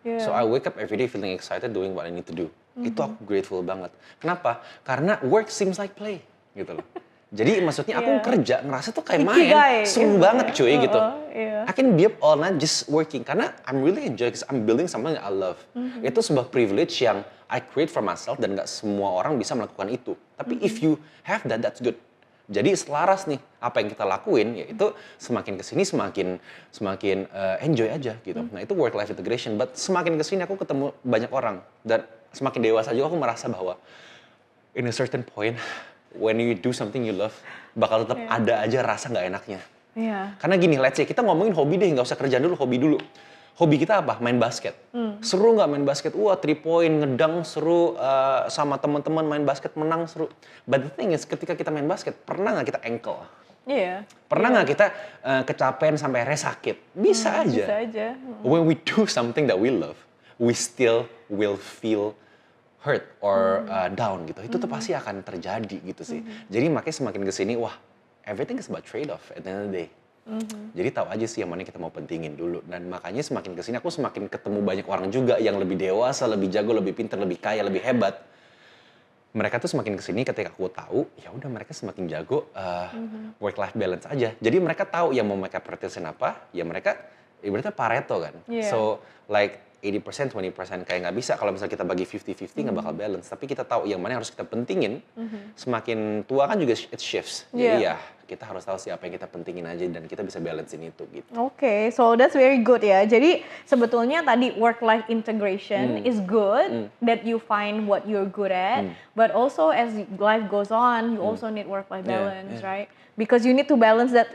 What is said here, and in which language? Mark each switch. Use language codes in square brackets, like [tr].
[en] So I wake up every day feeling excited doing what I need to do. [id] Itu aku grateful banget. Kenapa? Karena [en] work seems like play [id] gitu loh. Jadi maksudnya aku kerja ngerasa tuh kayak main, seru banget cuy gitu. [en] I can be up all night just working [id] karena [en] I'm really enjoy because I'm building something that I love. [id] Itu sebuah privilege yang [en] I create for myself [id] dan nggak semua orang bisa melakukan itu. [en] Tapi if you have that, that's good. [id] Jadi selaras nih apa yang kita lakuin yaitu semakin kesini semakin enjoy aja gitu. Nah itu work life integration. But semakin kesini aku ketemu banyak orang dan semakin dewasa juga aku merasa bahwa [en] in a certain point when you do something you love [id] bakal tetap ada aja rasa nggak enaknya. Karena gini, let's say kita ngomongin hobi deh, nggak usah kerjaan dulu, hobi dulu. Hobi kita apa? Main basket. Seru nggak main basket? Wah, 3 point, ngedang seru, sama teman-teman main basket menang seru. [en] But the thing is, [id] ketika kita main basket, pernah nggak kita ankle? Iya. Pernah nggak kita kecapean sampai akhirnya sakit? Bisa aja. Bisa aja. [en] When we do something that we love, we still will feel hurt or down gitu. [id] Itu tuh pasti akan terjadi gitu sih. Jadi makanya semakin kesini, wah, [en] everything is about trade-off at the end of the day. [id] Jadi tahu aja sih yang mana kita mau pentingin dulu. Dan makanya semakin kesini aku semakin ketemu banyak orang juga yang lebih dewasa, lebih jago, lebih pintar, lebih kaya, lebih hebat. Mereka tuh semakin kesini ketika aku tahu, ya udah mereka semakin jago work-life balance aja. Jadi mereka tahu yang mau mereka prioritasin apa, ya mereka ibaratnya Pareto kan. [en] Yeah. [id] So like 80%, 20% kayak nggak bisa kalau misalnya kita bagi 50-50 nggak bakal balance. Tapi kita tahu yang mana yang harus kita pentingin. Semakin tua kan juga [en] it shifts. [id] Jadi ya kita harus tahu siapa yang kita pentingin aja dan kita bisa balancein itu gitu. [en] Oke, so that's very good ya. [id] Jadi sebetulnya tadi [en] work-life integration is good, that you find what you're good at, but also as life goes on, you also need work-life balance, right? Because you need to balance that.